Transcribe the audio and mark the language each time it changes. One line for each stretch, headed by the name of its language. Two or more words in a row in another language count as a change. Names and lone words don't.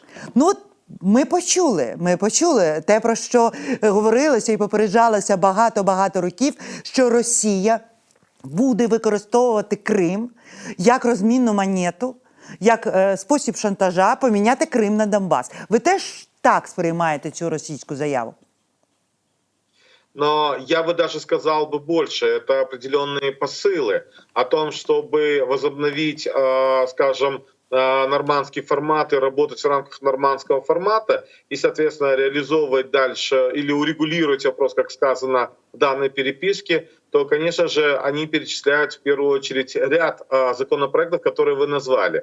Ukrainian: Ну, ми почули те, про що говорилося і попереджалося багато років, що Росія буде використовувати Крим як розмінну монету, як спосіб шантажа поміняти Крим на Донбас. Ви теж так сприймаете цю російську заяву?
Russian: Но я бы даже сказал бы больше. Это определенные посылы о том, чтобы возобновить, скажем, нормандский формат и работать в рамках нормандского формата и, соответственно, реализовывать дальше или урегулировать вопрос, как сказано в данной переписке, то, конечно же, они перечисляют в первую очередь ряд законопроектов, которые вы назвали.